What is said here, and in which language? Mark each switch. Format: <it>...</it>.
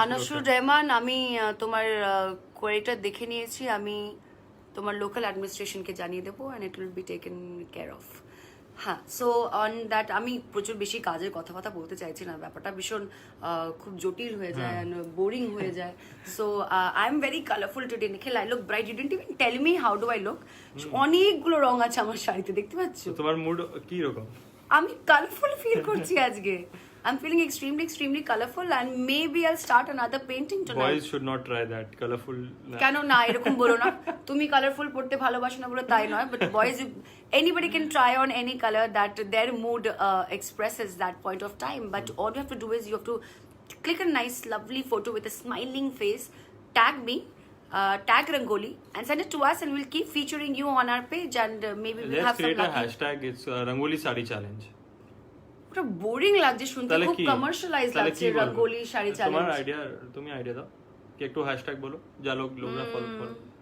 <bn>আনাসুর রহমান আমি তোমার কোয়েরিটা দেখে নিয়েছি আমি তোমার লোকাল অ্যাডমিনিস্ট্রেশনকে জানিয়ে দেবো</bn> <en>and it will be taken care of</en> <bn>হ্যাঁ সো অন দ্যাট আমি প্রচুর বেশি কাজের কথাবার্তা বলতে চাইছি না ব্যাপারটা ভীষণ খুব জটিল হয়ে যায় বোরিং হয়ে যায়</bn> <en>so I am very colourful today</en> <bn>Nikhil</bn> <en>I look bright you didn't even tell me how do I look</en> <bn>অনেকগুলো রং আছে আমার শাড়িতে দেখতে পাচ্ছ তোমার মুড কি রকম আমি কালারফুল ফিল করছি আজকে</bn> <en>I'm feeling extremely colorful and maybe I'll start another painting tonight. Boys should not try that colorful.</en> <bn>কেন না এরকম বলো না তুমি কালারফুল পড়তে ভালোবাসো না বলে তাই নয়</bn> <en>but boys anybody can try on any color that their mood expresses that point of time but all you have to do is you have to click a nice lovely photo with a smiling face tag me tag Rangoli and send it to us and we'll keep featuring you on our page and maybe we'll have some lucky. Let's create a lucky. hashtag it's Rangoli Sari Challenge.</en> <bn>ওটা boring লাগছে শুনতে খুব commercialise লাগছে rangoli sari challenge তোমার idea তুমি idea দাও কি একটু হ্যাশট্যাগ বলো যা লোকরা ফলো করে</bn>